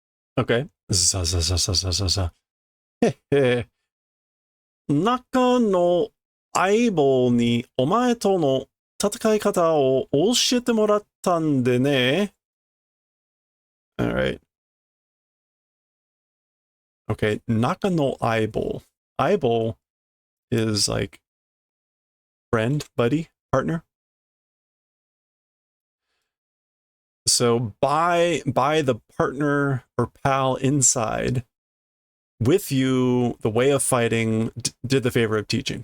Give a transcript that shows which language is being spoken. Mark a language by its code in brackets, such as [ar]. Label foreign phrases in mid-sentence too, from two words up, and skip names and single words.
[ja] Okay. Za, za, za, za, za, za, za. へへ。中の相棒にお前との戦い方を教えてもらったんでね。Alright. [en] Okay. [ja] 中の相棒. [en] Aibo is like friend, buddy, partner. So by the partner or pal inside with you, the way of fighting did the favor of teaching.